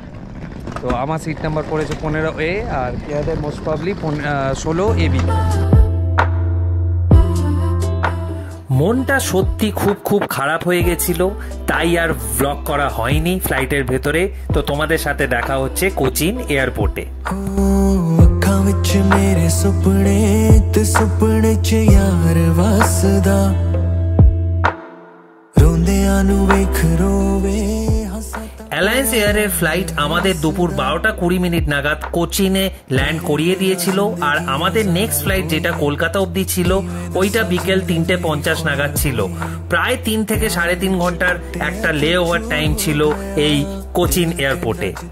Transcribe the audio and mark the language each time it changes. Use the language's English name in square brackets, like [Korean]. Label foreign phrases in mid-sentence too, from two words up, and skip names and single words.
[Bangla] তো আমার [English] seat number [Bangla] পড়েছে 15A, আর ইয়াদের [English] most probably [Bangla] 16AB। মনটা সত্যি খুব খারাপ হয়ে গেছিল, তাই আর ব্লগ করা হয়নি ফ্লাইটের ভেতরে। তো তোমাদের সাথে দেখা হচ্ছে কোচিন এয়ারপোর্টে। [Punjabi] ਅੱਖਾਂ ਵਿੱਚ ਮੇਰੇ ਸੁਪਨੇ ਤੇ ਸੁਪਨੇ 'ਚ ਯਾਰ ਵਸਦਾ ਰੋਂਦਿਆਂ ਨੂੰ ਵੇਖ ਰੋਵੇ। [Bangla] অ্যালায়েন্স এয়ারের ফ্লাইট আমাদের দুপুর 12:20 নাগাদ কোচিনে ল্যান্ড করিয়ে দিয়েছিল, আর আমাদের [English] next flight [Bangla] যেটা কলকাতা অবধি ছিল ওইটা বিকেল 3:50 নাগাদ ছিল। প্রায় 3 থেকে 3.5 ঘন্টার একটা [English] layover time [Bangla] ছিল এই কোচিন এয়ারপোর্টে।